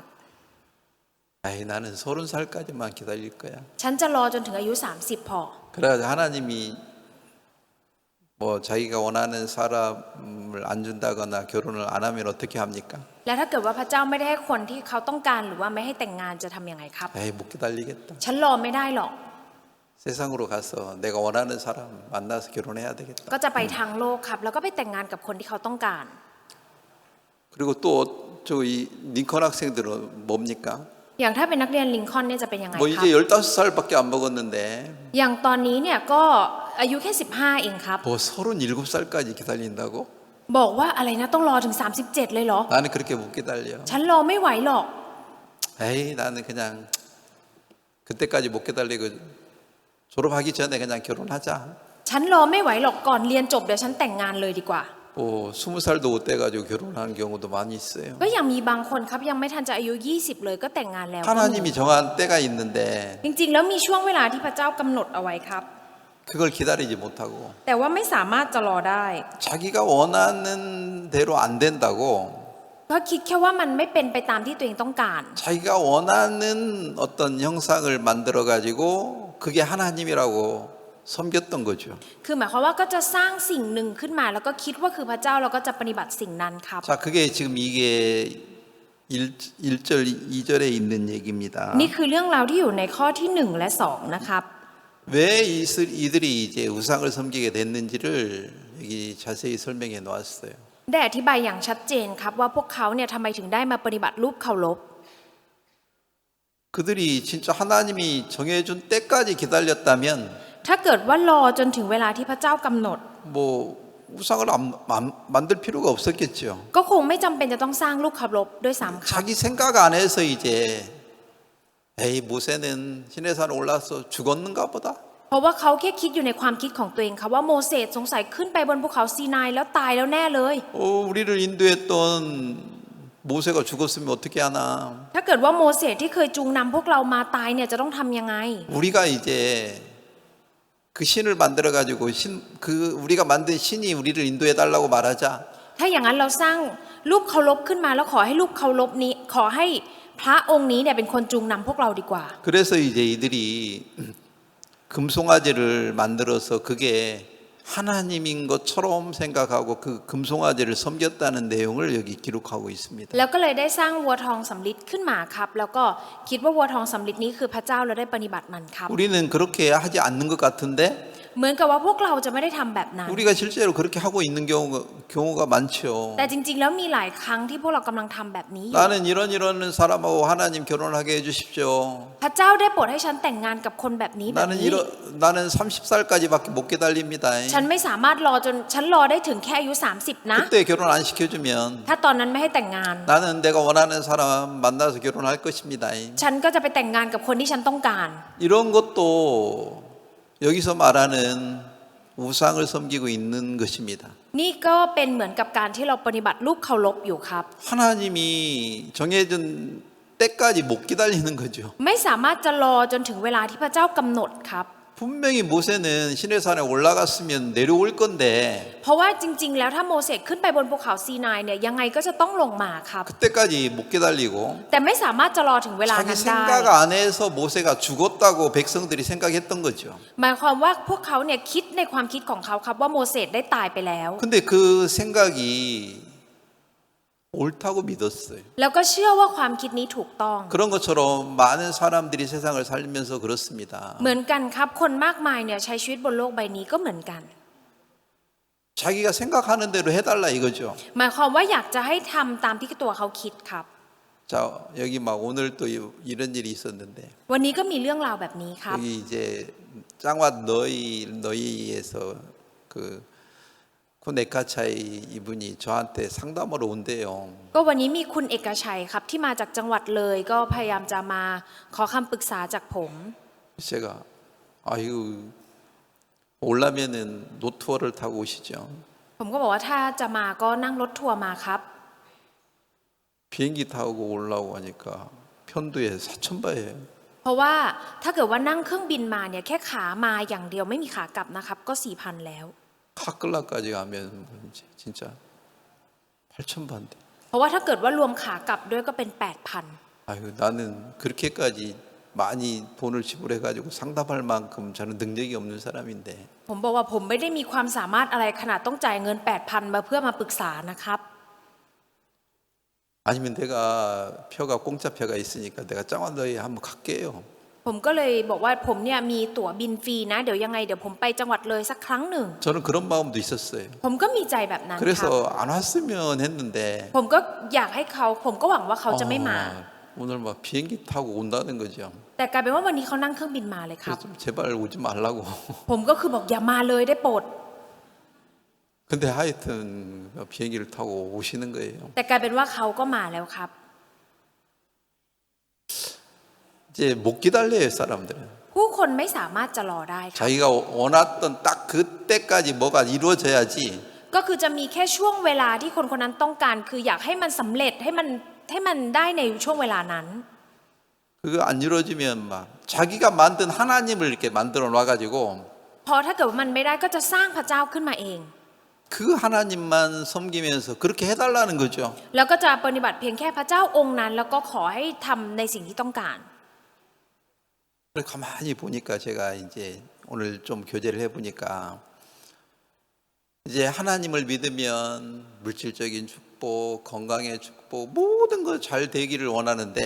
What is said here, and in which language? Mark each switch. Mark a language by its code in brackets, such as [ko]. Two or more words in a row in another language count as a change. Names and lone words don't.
[ko] 아이 나는 30살까지만 기다릴 거야. [th] ฉันจะรอจนถึงอายุ30พอ [ko] 그래가지고 하나님이 뭐 자기가 원하는 사람을 안 준다거나 결혼을 안 하면 어떻게 합니까? [th] และถ้าเกิดว่าพระเจ้าไม่ได้ให้คนที่เขาต้องการหรือว่าไม่ให้แต่งงานจะทำยังไงครับ [ko] 에이 못 기다리겠다. [th] ฉันรอไม่ได้หรอก [ko] 세상으로 가서 내가 원하는 사람 만나서 결혼해야 되겠다. [th] ก็จะไปทางโลกครับแล้วก็ไปแต่งงานกับคนที่เขาต้องการ [ko] 그리고 또 저이 링컨 학생들은 뭡니까? [th] อย่างถ้าเป็นนักเรียนลิงคอล์นเนี่ยจะเป็นยังไง [ko] 뭐 [th] ครับ [ko] 이제 15살밖에 안 먹었는데 [th] อย่างตอนนี้เนี่ยก็อายุแค่15เองครับ [ko] 뭐 37살까지 기다린다고? [th] บอกว่าอะไรนะต้องรอถึง37เลยเหรอ [ko] 나는 그렇게 못 기다려. [th] ฉันรอไม่ไหวหรอก [ko] 에이 나는 그냥 그때까지 못 기다리고 졸업하기 전에 그냥 결혼하자. [th] ฉันรอไม่ไหวหรอกก่อนเรียนจบเดี๋ยวฉันแต่งงานเลยดีกว่า [ko] 뭐 20살도 못 돼가지고 결혼하는 경우도 많이 있어요. [th] ก็ยังมีบางคนครับยังไม่ทันจะอายุ20เลยก็แต่งงานแล้ว [ko] 하나님이 정한 때가 있는데 [th] จริงๆแล้วมีช่วงเวลาที่พระเจ้ากำหนดเอาไว้ครับ [ko] 그걸 기다리지 못하고 [th] แต่ว่าไม่สามารถจะรอได้ [ko] 자기가 원하는 대로 안 된다고 [th] เพราะคิดแค่ว่ามันไม่เป็นไปตามที่ตัวเองต้องการ [ko] 자기가 원하는 어떤 형상을 만들어 가지고 그게 하나님이라고 섬겼던 거죠. [th] คือหมายความว่าก็จะสร้างสิ่งหนึ่งขึ้นมาแล้วก็คิดว่าคือพระเจ้าแล้วก็จะปฏิบัติสิ่งนั้นครับ [ko] 자, 그게 지금 이게 1절, 2절에 있는 얘기입니다. [th] นี่คือเรื่องราวที่อยู่ในข้อที่1และ2นะครับ [ko] 왜 이들이 이제 우상을 섬기게 됐는지를 여기 자세히 설명해 놓았어요. [th] ได้อธิบายอย่างชัดเจนครับว่าพวกเขาเนี่ยทำไมถึงได้มาปฏิบัติรูปเคารพ [ko] 그들이 진짜 하나님이 정해준 때까지 기다렸다면 [th] ถ้าเกิดว่ารอจนถึงเวลาที่พระเจ้ากำหนด [ko] 뭐 우상을 만들 필요가 없었겠죠. [th] ก็คงไม่จำเป็นจะต้องสร้างรูปเคารพด้วยซ้ำครับ [ko] 자기 생각 안에서 이제 에이 모세는 시내산 올라서 죽었는가 보다. [th] เพราะว่าเขาแค่คิดอยู่ในความคิดของตัวเองครับว่าโมเสสสงสัยขึ้นไปบนภูเขาซีนายแล้วตายแล้วแน่เลย [ko] 우리를 인도했던 모세가 죽었으면 어떻게 하나. [th] ถ้าเกิดว่าโมเสสที่เคยจูงนำพวกเรามาตายเนี่ยจะต้องทำยังไง [ko] 우리가 이제 그 신을 만들어 가지고 우리가 만든 신이 우리를 인도해 달라고 말하자. [th] ถ้าอย่างนั้นเราสร้างรูปเคารพขึ้นมาแล้วขอให้รูปเคารพนี้ขอให้พระองค์นี้เนี่ยเป็นคนจูงนำพวกเราดีกว่า [ko] 그래서 이제 이들이 금송아지를 만들어서 그게 하나님인 것처럼 생각하고 그 금송아지를 섬겼다는 내용을 여기 기록하고 있습니다. [th] แล้วก็เลยได้สร้างวัวทองสำริดขึ้นมาครับแล้วก็คิดว่าวัวทองสำริดนี้คือพระเจ้าแล้วได้ปฏิบัติมันครับ [ko] 우리는 그렇게 하지 않는 것 같은데 [th] เหมือนกับว่าพวกเราจะไม่ได้ทำแบบนั้น [ko] 우리가 실제로 그렇게 하고 있는 경우가 많죠. [th] แต่จริงๆแล้วมีหลายครั้งที่พวกเรากำลังทำแบบนี้อยู่ [ko] 나는 이런 사람하고 하나님 결혼하게 해주십시오. [th] พระเจ้าได้โปรดให้ฉันแต่งงานกับคนแบบนี้แบบนี้ [ko] 나는 30살까지밖에 못 기다립니다. [th] ฉันไม่สามารถรอจนฉันรอได้ถึงแค่อายุ30นะ [ko] 그때 결혼 안 시켜주면 [th] ถ้าตอนนั้นไม่ให้แต่งงาน [ko] 나는 내가 원하는 사람 만나서 결혼할 것입니다. [th] ฉันก็จะไปแต่งงานกับคนที่ฉันต้องการ [ko] 이런 것도 여기서 말하는 우상을 섬기고 있는 것입니다. [th] นี่ก็เป็นเหมือนกับการที่เราปฏิบัติรูปเคารพอยู่ครับ [ko] 하나님이 정해진 때까지 못 기다리는 거죠. [th] ไม่สามารถจะรอจนถึงเวลาที่พระเจ้ากำหนดครับ [ko] 분명히 모세는 시내산에 올라갔으면 내려올 건데 [th] เพราะว่าจริงๆแล้วถ้าโมเสสขึ้นไปบนภูเขาซีนายเนี่ยยังไงก็จะต้องลงมาครับ [ko] 그때까지 못 기다리고 [th] แต่ไม่สามารถจะรอถึงเวลา [ko] 자기 [th] นั้นได้ [ko] 생각 안에서 모세가 죽었다고 백성들이 생각했던 거죠. [th] หมายความว่าพวกเขาเนี่ยคิดในความคิดของเขาครับว่าโมเสสได้ตายไปแล้ว [ko] 근데 그 생각이 옳다고 믿었어요. [th] แล้วก็เชื่อว่าความคิดนี้ถูกต้อง [ko] 그런 것처럼 많은 사람들이 세상을 살면서 그렇습니다. [th] เหมือนกันครับคนมากมายเนี่ยใช้ชีวิตบนโลกใบนี้ก็เหมือนกัน [ko] 자기가 생각하는 대로 해달라 이거죠. [th] หมายความว่าอยากจะให้ทำตามที่ตัวเขาคิดครับ [ko] 자 여기 막 오늘 또 이런 일이 있었는데 [th] วันนี้ก็มีเรื่องราวแบบนี้ครับ [ko] 여기 이제 짱왓 너희에서 그 네카차이 이분이 저한테 상담으로 온대요. [th] ก็วันนี้มีคุณเอกชัยครับที่มาจากจังหวัดเลยก็พยายามจะมาขอคำปรึกษาจากผม [ko] 제가 아이고 올라면은 노트워를 타고 오시죠. [th] ผมก็บอกว่าถ้าจะมาก็นั่งรถทัวร์มาครับ [ko] 비행기 타고 올라오고 하니까 편도에 4,000바예요. [th] เพราะว่าถ้าเกิดว่านั่งเครื่องบินมาเนี่ยแค่ขามาอย่างเดียวไม่มีขากลับนะครับก็ 4,000 แล้ว [ko] 카클라까지 가면 뭐 이제 진짜 8,000바인데. [th] เพราะว่าถ้าเกิดว่ารวมขากลับด้วยก็เป็น 8,000 [ko] 아유 나는 그렇게까지 많이 돈을 지불해가지고 상담할 만큼 저는 능력이 없는 사람인데 [th] ผมบอกว่าผมไม่ได้มีความสามารถอะไรขนาดต้องจ่ายเงิน 8,000 มาเพื่อมาปรึกษานะครับ [ko] 아니면 내가 표가 공짜 표가 있으니까 내가 짱원더에 한번 갈게요. [th] ผมก็เลยบอกว่าผมเนี่ยมีตั๋วบินฟรีนะเดี๋ยวยังไงเดี๋ยวผมไปจังหวัดเลยสักครั้งหนึ่ง [ko] 저는 그런 마음도 있었어요. [th] ผมก็มีใจแบบนั้นครับ [ko] 그래서 안 왔으면 했는데 [th] ผมก็อยากให้เขาผมก็หวังว่าเขาจะไม่มา [ko] 오늘 막 비행기 타고 온다는 거죠. [th] แต่กลายเป็นว่าวันนี้เขานั่งเครื่องบินมาเลยครับ [ko] 그래서 좀 제발 오지 말라고. [th] ผมก็คือบอกอย่ามาเลยได้โปรด [ko] 근데 하여튼 비행기를 타고 오시는 거예요. [th] แต่กลายเป็นว่าเขาก็มาแล้วครับ [ko] 이제 못 기다려요 사람들은. [th] ผู้คนไม่สามารถจะรอได้ครับ [ko] 자기가 원했던 딱 그때까지 뭐가 이루어져야지. [th] ก็คือจะมีแค่ช่วงเวลาที่คนคนนั้นต้องการคืออยากให้มันสำเร็จให้มันได้ในช่วงเวลานั้น [ko] 그거 안 이루어지면 막 자기가 만든 하나님을 이렇게 만들어 놔가지고 [th] พอถ้าเกิดว่ามันไม่ได้ก็จะสร้างพระเจ้าขึ้นมาเอง [ko] 그 하나님만 섬기면서 그렇게 해달라는 거죠. [th] แล้วก็จะปฏิบัติเพียงแค่พระเจ้าองค์นั้น แล้วก็ขอให้ทำในสิ่งที่ต้องการ [ko] 그래서 가만히 보니까 제가 이제 오늘 좀 교제를 해보니까 이제 하나님을 믿으면 물질적인 축복, 건강의 축복 모든 거 잘 되기를 원하는데